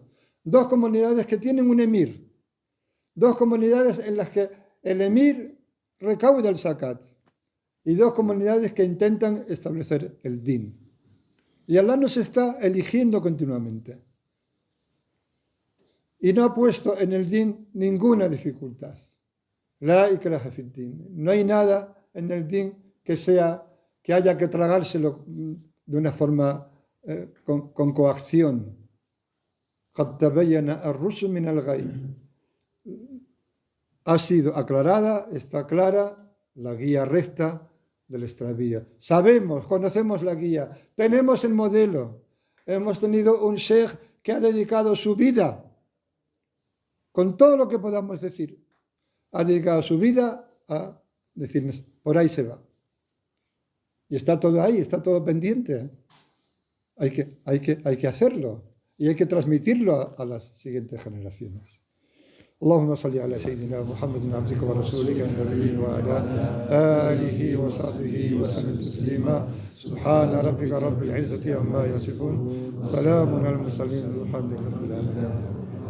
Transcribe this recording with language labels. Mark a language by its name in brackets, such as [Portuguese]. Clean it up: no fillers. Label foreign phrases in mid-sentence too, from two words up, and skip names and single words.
[Spanish] 2 comunidades que tienen un emir. 2 comunidades en las que el emir recauda el zakat. Y 2 comunidades que intentan establecer el din. Y Allah nos está eligiendo continuamente. Y no ha puesto en el din ninguna dificultad. [Arabic] لا إكراه في الدين. [Spanish] No hay nada en el din que haya que tragárselo de una forma con coacción. [Arabic] قَدْ تَبَيَّنَ الرُّشْدُ مِنَ الْغَيِّ. [Spanish] Ha sido aclarada, está clara la guía recta del extravío. Sabemos, conocemos la guía, tenemos el modelo. Hemos tenido un sheikh que ha dedicado su vida, con todo lo que podamos decir, ha dedicado su vida a decirnos, por ahí se va. Y está todo ahí, está todo pendiente. Hay que hacerlo y hay que transmitirlo a las siguientes generaciones. [Arabic] اللهم صل على سيدنا محمد عبدك ورسولك النبي وعلى آله وصحبه وسلم تسليما سبحان ربك رب العزة عما يصفون سلام على المرسلين والحمد لله رب العالمين